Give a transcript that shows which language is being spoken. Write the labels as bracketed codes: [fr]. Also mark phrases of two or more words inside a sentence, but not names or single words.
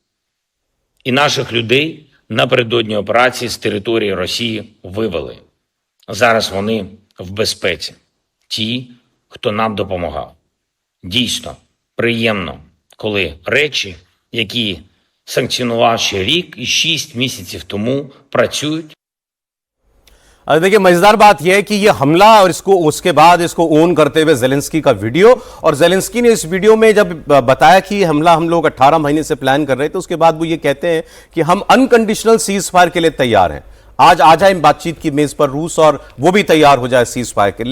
[uk] І наших людей напередодні операції з території Росії вивели. Зараз вони в безпеці. Ті, хто нам допомагав. Дійсно, приємно, коли речі, які санкціонував ще рік і 6 місяців тому, працюють. [hi] देखिए मजेदार बात यह है कि यह हमला और इसको उसके बाद इसको ओन करते हुए जेलेंस्की का वीडियो, और जेलेंस्की ने इस वीडियो में जब बताया कि यह हमला हम लोग 18 महीने से प्लान कर रहे थे, उसके बाद वो ये कहते हैं कि हम [en] unconditional cease fire [hi] के लिए तैयार हैं। आज आ जाए बातचीत की मेज पर रूस और वो भी तैयार हो जाए [en] cease fire [hi] के लिए।